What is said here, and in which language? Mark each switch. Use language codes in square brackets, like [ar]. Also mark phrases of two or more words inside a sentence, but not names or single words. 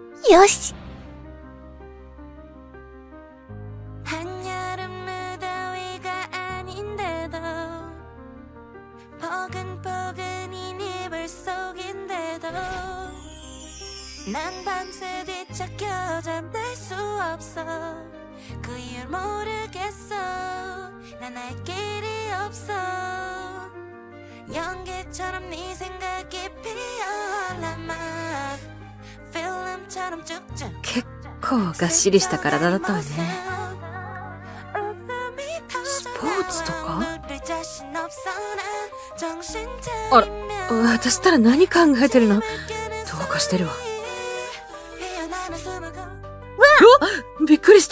[ja] よし。 [ko] 한여름 무더위가 아닌데도 포근포근인 이불 속인데도 난 밤새 뒤척여 잠들 수 없어. 그 이유를 모르겠어. 난 알 길이 없어. 연기처럼 네 생각이 피어올라 막 필름처럼 쭉쭉. [ja] 結構がっしりした体だったわね。スポーツとか？あら、私ったら何考えてるの？どうかしてるわ。びっくりした。